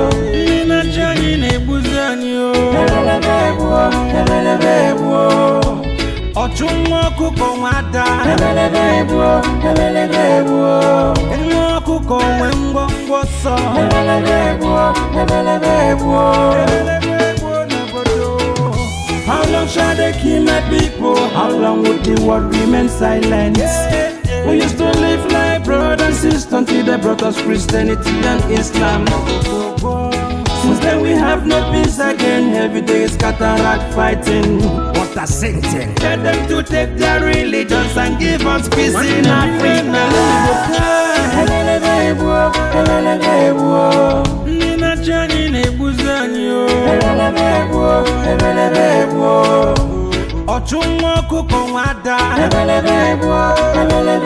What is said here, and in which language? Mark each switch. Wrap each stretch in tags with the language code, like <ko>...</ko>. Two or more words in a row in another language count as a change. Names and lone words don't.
<ig>Ndị na-achị anyị na-egbuzi anyị o. Ebelebe egbuo, ebelebe egbuo. Ọchụ nwa ọkụkọ nwa ada. Ebelebe egbuo, ebelebe egbuo. Nwa ọkụkọ nwe ngwongwo sọ. Ebelebe egbuo, ebelebe egbuo. Ebelebe egbuo n'obodo.</ig> <en>How long shall they kill my people? How long will the world remain silent? Yeah, yeah, yeah. We used to live like brothers and sisters until they brought us Christianity and Islam. Since then we have no peace again. Every day is cataract fighting. What a sentence. Tell them to take their religions and give us peace</en> <ig>Nwanne in m nwanne Africa. n'ala Igbo taa. Ebelebe egbuo, ebelebe egbuo. Ndị na-achị anyị na-egbuzi anyị o. Ebelebe egbuo, ebelebe egbuo. Ọchụ nwa ọkụkọ nwa ada. Ebelebe egbuo, ebelebe</ig>